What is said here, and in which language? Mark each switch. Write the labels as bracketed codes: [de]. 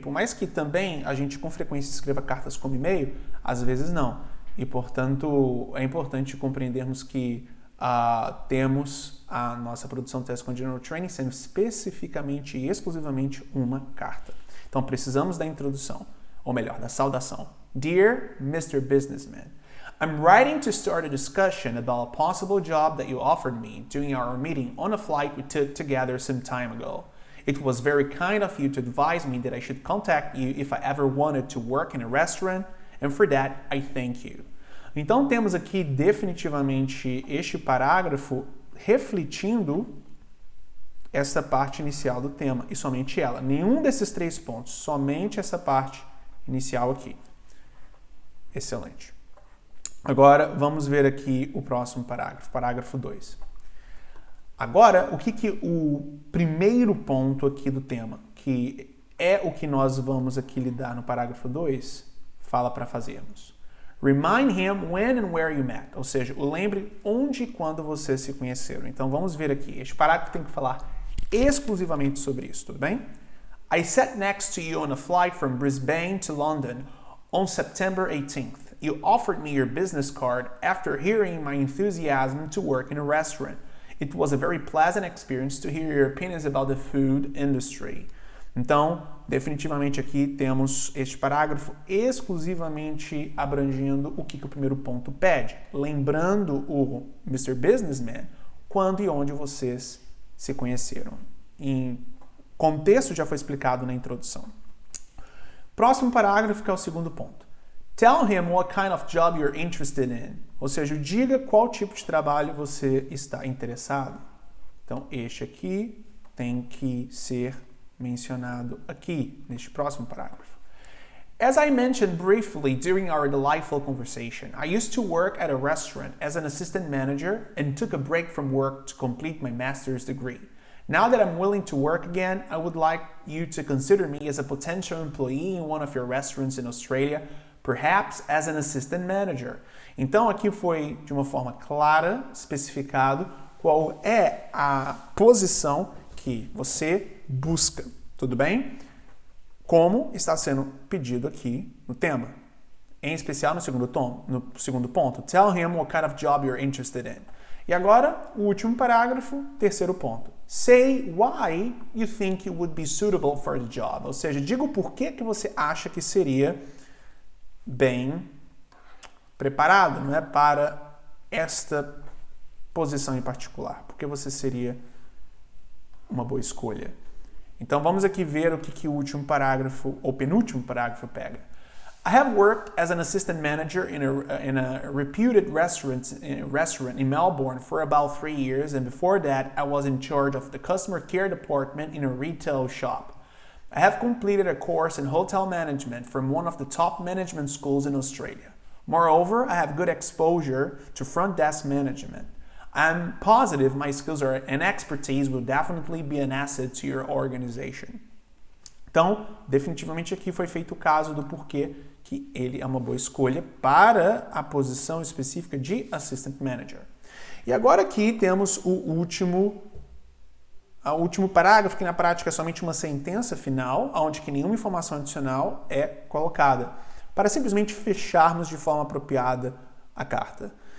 [pt] E por mais que também a gente com frequência escreva cartas como e-mail, às vezes não. E, portanto, é importante compreendermos que temos a nossa produção Task 1 General Training sendo especificamente e exclusivamente uma carta. Então, precisamos da introdução, ou melhor, da saudação. [en] Dear Mr. Businessman, I'm writing to start a discussion about a possible job that you offered me during our meeting on a flight we took together some time ago. It was very kind of you to advise me that I should contact you if I ever wanted to work in a restaurant, and for that, I thank you. [pt] Então, temos aqui definitivamente este parágrafo refletindo essa parte inicial do tema, e somente ela. Nenhum desses 3 pontos, somente essa parte inicial aqui. Excelente. Agora, vamos ver aqui o próximo parágrafo, parágrafo 2. Agora, o que o primeiro ponto aqui do tema, que é o que nós vamos aqui lidar no parágrafo 2, fala para fazermos. [en] Remind him when and where you met, [pt] ou seja, o lembre onde e quando vocês se conheceram. Então, vamos ver aqui. Este parágrafo tem que falar exclusivamente sobre isso, tudo bem? [en] I sat next to you on a flight from Brisbane to London on September 18th. You offered me your business card after hearing my enthusiasm to work in a restaurant. It was a very pleasant experience to hear your opinions about the food industry. [pt] Então, definitivamente aqui temos este parágrafo exclusivamente abrangendo o que o primeiro ponto pede. Lembrando o Mr. Businessman, quando e onde vocês se conheceram. Em contexto já foi explicado na introdução. Próximo parágrafo, que é o segundo ponto. [en] Tell him what kind of job you're interested in. [pt] Ou seja, diga qual tipo de trabalho você está interessado. Então, este aqui tem que ser mencionado aqui, neste próximo parágrafo. [en] As I mentioned briefly during our delightful conversation, I used to work at a restaurant as an assistant manager and took a break from work to complete my master's degree. Now that I'm willing to work again, I would like you to consider me as a potential employee in one of your restaurants in Australia, perhaps as an assistant manager. [pt] Então aqui foi de uma forma clara especificado qual é a posição que você busca, tudo bem? Como está sendo pedido aqui no tema. Em especial no segundo ponto. [en] Tell him what kind of job you're interested in. [pt] E agora, o último parágrafo, terceiro ponto. [en] Say why you think you would be suitable for the job. [pt] Ou seja, diga o porquê que você acha que seria bem preparado, não é, para esta posição em particular. Porque você seria uma boa escolha. Então vamos aqui ver o que o último parágrafo, ou penúltimo parágrafo pega. [en] I have worked as an assistant manager in a reputed restaurant in Melbourne for about 3 years, and before that I was in charge of the customer care department in a retail shop. I have completed a course in hotel management from one of the top management schools in Australia. Moreover, I have good exposure to front desk management. I'm positive my skills and expertise will definitely be an asset to your organization. [pt] Então, definitivamente aqui foi feito o caso do porquê que ele é uma boa escolha para a posição específica de Assistant Manager. E agora aqui temos o último parágrafo, que na prática é somente uma sentença final, onde que nenhuma informação adicional é colocada, para simplesmente fecharmos de forma apropriada a carta.